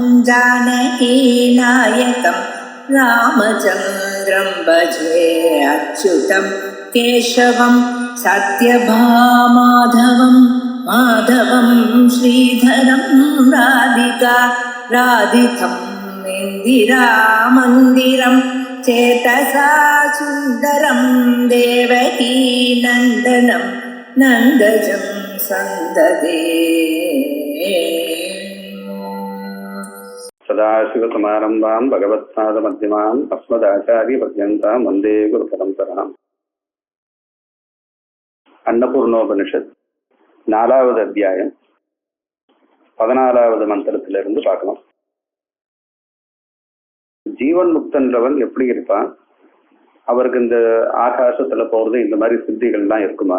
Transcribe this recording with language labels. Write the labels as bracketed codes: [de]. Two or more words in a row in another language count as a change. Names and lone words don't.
[sa] जानकीनायकं रामचन्द्रं भजे अच्युतं केशवं सत्यभामाधवं माधवं श्रीधरं राधितं इन्दिरामन्दिरं चेतसा सुन्दरं देवकी नन्दनं नन्दजं सन्ददे सदाशिवसमारम्भां भगवत्पादमध्यमाम् अस्मदाचार्यपर्यन्तां वन्दे गुरुपरम्पराम्. [ta] அன்னபூர்ணோபனிஷத் 4வது அத்தியாயம் 14வது மந்திரத்திலிருந்து பார்க்கலாம். ஜீவன் முக்தன்றவன் எப்படி இருப்பான்? அவருக்கு இந்த ஆகாசத்துல போறது இந்த மாதிரி சித்திகள்லாம் இருக்குமா?